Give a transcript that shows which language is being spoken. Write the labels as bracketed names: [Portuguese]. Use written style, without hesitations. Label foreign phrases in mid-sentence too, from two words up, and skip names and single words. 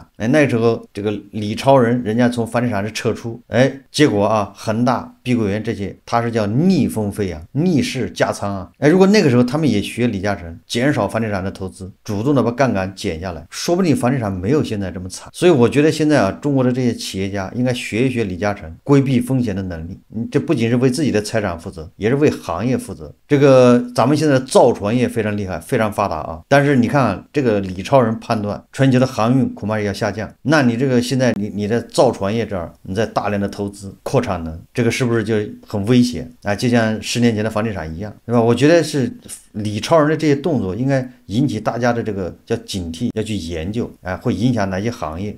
[Chinese] 那時候這個李超人人家從房地產是撤出，結果恒大、碧桂園這些他是叫逆風飛逆勢加倉如果那個時候他們也學李嘉誠，減少房地產的投資，主動的把槓桿減下來，說不定房地產沒有現在這麼慘。所以我覺得現在中國的這些企業家應該學一學李嘉誠規避風險的能力，這不僅是為自己的財產負責，也是為行業負責。這個咱們現在造船業非常厲害，非常發達但是你看這個李超人判斷全球的航運恐怕也要下降，那你這個現在你在造船業這兒你在大量的投資擴產能，這個是不是就很危險就像10年前的房地產一樣，對吧？我覺得是李超人的这些动作应该引起大家的这个叫警惕，要去研究，会影响哪些行业？